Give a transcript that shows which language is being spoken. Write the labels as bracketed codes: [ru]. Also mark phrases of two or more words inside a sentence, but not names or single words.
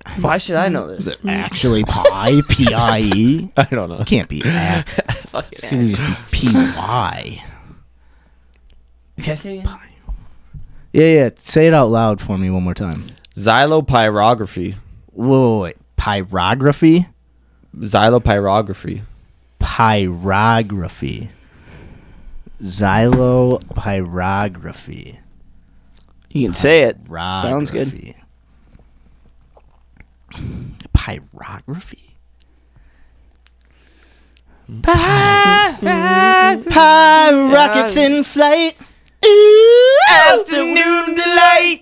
[en] Why should I know this? actually pie? P-I-E? I don't know. It can't be act. It's Fucking gonna just be P-Y. Can I say it again? Yeah. Say it out loud for me one more time. Xylopyrography. Whoa, wait. Pyrography? Xylopyrography. Pyrography. Xylopyrography. You can say it. Sounds good. Pyrography? Rockets in flight. Afternoon delight.